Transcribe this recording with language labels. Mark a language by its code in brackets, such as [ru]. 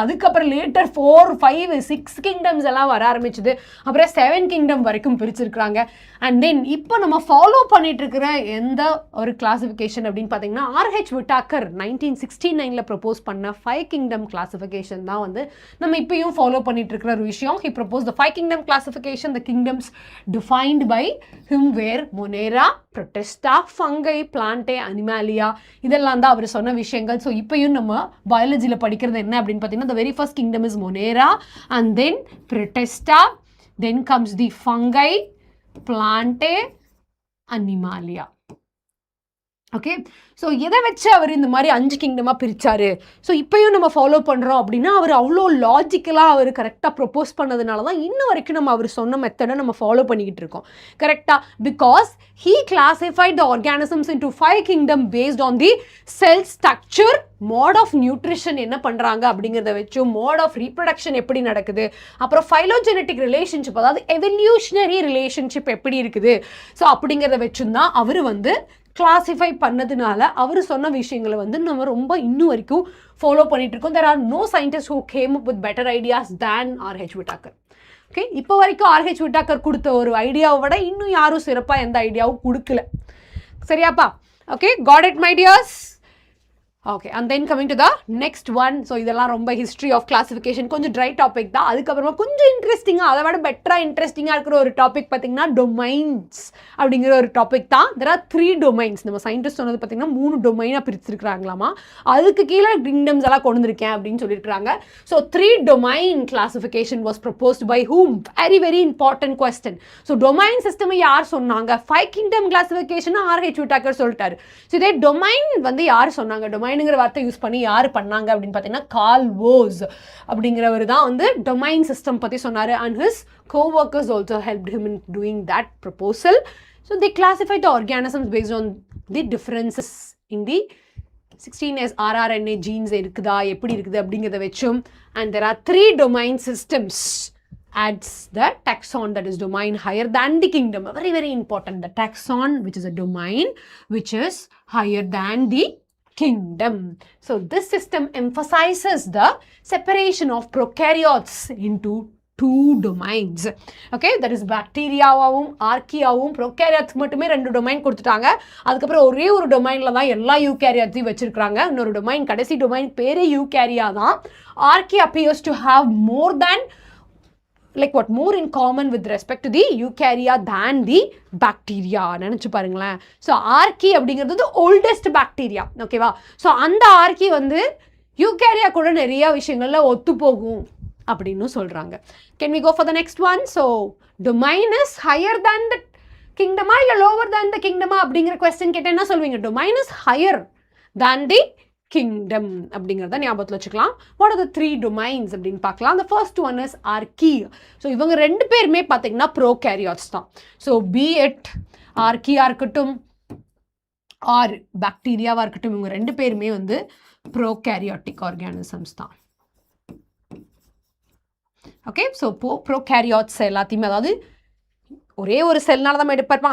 [ta] அதுக்கப்புறம் later 4, 5, 6 kingdoms எல்லாம் வர ஆரம்பிச்சுது. அப்புறம் 7 கிங்டம் வரைக்கும் பிரிச்சிருக்கிறாங்க. அண்ட் தென் இப்போ நம்ம ஃபாலோ பண்ணிட்டு இருக்கிற எந்த ஒரு கிளாசிஃபிகேஷன் அப்படின்னு பார்த்தீங்கன்னா, ஆர்ஹெச் விட்டாக்கர் 1969 ப்ரப்போஸ் பண்ண 5 கிங்டம் கிளாசிஃபிகேஷன் தான் வந்து நம்ம இப்பயும் ஃபாலோ பண்ணிட்டு இருக்கிற ஒரு விஷயம். [en] He proposed the 5 kingdom classification. The kingdoms defined by him were Monera, Protista, Fungi, Plantae, Animalia. [ta] இதெல்லாம் தான் அவர் சொன்ன விஷயங்கள். ஸோ இப்பயும் நம்ம பயாலஜியில் படிக்கிறது என்ன அப்படின்னு பார்த்தீங்கன்னா, [en] the very first kingdom is Monera, and then Protista, then comes the Fungi, Plantae, Animalia. [ta] Okay, so எதை வச்சு அவர் இந்த மாதிரி 5 கிங்டமாக பிரித்தார். ஸோ இப்போயும் நம்ம ஃபாலோ பண்ணுறோம் அப்படின்னா, அவர் அவ்வளோ லாஜிக்கலாக அவர் கரெக்டாக ப்ரொப்போஸ் பண்ணதுனால தான் இன்னும் வரைக்கும் நம்ம அவர் சொன்ன மெத்தடை நம்ம ஃபாலோ பண்ணிக்கிட்டு இருக்கோம். கரெக்டாக, [en] because he classified the organisms into 5 kingdom based on the cell structure, [ta] mode of nutrition என்ன பண்ணுறாங்க அப்படிங்கிறத வச்சும், மோட் ஆஃப் ரீப்ரொடக்ஷன் எப்படி நடக்குது, அப்புறம் ஃபைலோஜெனட்டிக் ரிலேஷன்ஷிப், அதாவது எவல்யூஷனரி ரிலேஷன்ஷிப் எப்படி இருக்குது, ஸோ அப்படிங்கிறத வச்சும் தான் அவர் வந்து கிளாசிஃபை பண்ணதுனால அவர் சொன்ன விஷயங்களை வந்து நம்ம ரொம்ப இன்னும் வரைக்கும் ஃபாலோ பண்ணிட்டு இருக்கோம். [en] There are no scientists who came up with better ideas than R.H. Whittaker. [ta] Okay, இப்போ வரைக்கும் R.H. Whittaker கொடுத்த ஒரு ஐடியாவை விட இன்னும் யாரும் சிறப்பாக எந்த ஐடியாவும் கொடுக்கல. சரியாப்பா? Okay, [en] got it my dears? [ta] Okay, and then coming to the next one. So இதெல்லாம் ரொம்ப ஹிஸ்ட்ரி ஆஃப் கிளாசிஃபிகேஷன் கொஞ்சம் ட்ரை டாபிக் தான். அதுக்கப்புறமா கொஞ்சம் இன்ட்ரெஸ்டிங்காக, அதை விட பெட்டராக இன்ட்ரெஸ்டிங்காக இருக்கிற ஒரு டாபிக் பார்த்தீங்கன்னா டொமைன்ஸ் அப்படிங்கிற ஒரு டாபிக் தான். [en] There are 3 domains. [ta] நம்ம சயின்டிஸ்ட் சொன்னது பார்த்தீங்கன்னா 3 டொமைனாக பிரிச்சிருக்கிறாங்களாமா. அதுக்கு கீழே கிங்டம்ஸ் எல்லாம் கொண்டு வந்திருக்கேன் அப்படின்னு சொல்லியிருக்காங்க. So [en] 3 domain classification was proposed by whom? Very very important question. [ta] So domain system யார் சொன்னாங்க? 5 கிங்டம் கிளாசிஃபிகேஷன் RH விட்டாக்கர் சொல்லிட்டாரு. ஸோ இதே டொமைன் வந்து யார் சொன்னாங்க? டொமைனுங்கிற வார்த்தை யூஸ் பண்ணி யார் பண்ணாங்க அப்படின்னு பார்த்தீங்கன்னா கார்ல் வோஸ் அப்படிங்கிறவர் தான் வந்து டொமைன் சிஸ்டம் பற்றி சொன்னார். [en] And his co-workers also helped him in doing that proposal. So they classified the organisms based on the differences in the 16S rRNA genes [ta] இருக்குதா, எப்படி இருக்குது அப்படிங்கிறத வச்சும். [en] And there are 3 domain systems adds the taxon, that is domain higher than the kingdom. Very very important. The taxon, which is a domain which is higher than the kingdom. So this system emphasizes the separation of prokaryotes into 2 domains. [ta] Okay, that is bacteriaவும் archaeaவும் prokaryotes மட்டுமே 2 domain கொடுத்துட்டாங்க. அதுக்கப்புறம் ஒரே ஒரு டொமைன்ல தான் எல்லா யூகேரியாட்ஸையும் வச்சிருக்காங்க. இன்னொரு domain, கடைசி டொமைன் பேரே யூகேரியா தான். [en] Archaea appears to have more than more in common with respect to the eukarya than the bacteria. [ta] நினைச்சு பாருங்களேன். ஸோ ஆர்கி அப்படிங்கிறது ஓல்டஸ்ட் பாக்டீரியா. ஓகேவா? ஸோ அந்த ஆர்கி வந்து யூகேரியா கூட நிறைய விஷயங்கள்ல ஒத்து போகும் அப்படின்னு சொல்றாங்க. [en] Can we go for the next one? So domain is higher than the kingdom இல்ல lower than the kingdom [ta] அப்படிங்கிற கொஸ்டின் கேட்டா என்ன சொல்வீங்க? [en] domain is higher than the kingdom [ta] அப்படிங்கிறத ஞாபகத்தில் வச்சுக்கலாம். [en] What are the 3 domains [ta] அப்படின்னு பார்க்கலாம். [en] The first one is archaea. [ta] So இவங்க 2 பேருமே பார்த்தீங்கன்னா ப்ரோகேரியாட்ஸ் தான். ஸோ be it archaea இருக்கட்டும் ஆர் பாக்டீரியாவாக இருக்கட்டும், இவங்க 2 பேருமே வந்து ப்ரோகேரியாட்டிக் ஆர்கானிசம்ஸ் தான். ஓகே, ஸோ ப்ரோகேரியாட்ஸ் எல்லாத்தையுமே, அதாவது ஒரே ஒரு செல்னால தான் எடுப்பாங்க.